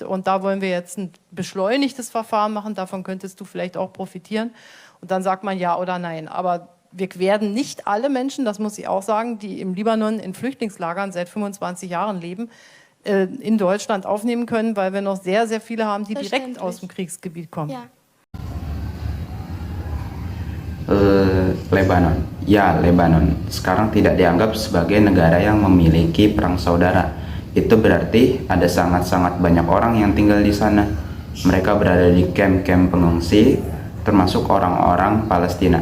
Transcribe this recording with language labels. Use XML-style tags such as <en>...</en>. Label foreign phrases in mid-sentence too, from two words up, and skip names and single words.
<de>Und da wollen wir jetzt ein beschleunigtes Verfahren machen. Davon könntest du vielleicht auch profitieren. Und dann sagt man ja oder nein. Aber wir werden nicht alle Menschen, das muss ich auch sagen, die im Libanon in Flüchtlingslagern seit 25 Jahren leben, in Deutschland aufnehmen können, weil wir noch sehr, sehr viele haben, die direkt aus dem Kriegsgebiet kommen. Ja. Lebanon.</de> <id>Ya, Lebanon. Sekarang tidak dianggap sebagai negara yang memiliki perang saudara. Itu berarti ada sangat-sangat banyak orang yang tinggal di sana. Mereka berada di kamp-kamp pengungsi, termasuk orang-orang Palestina.</id>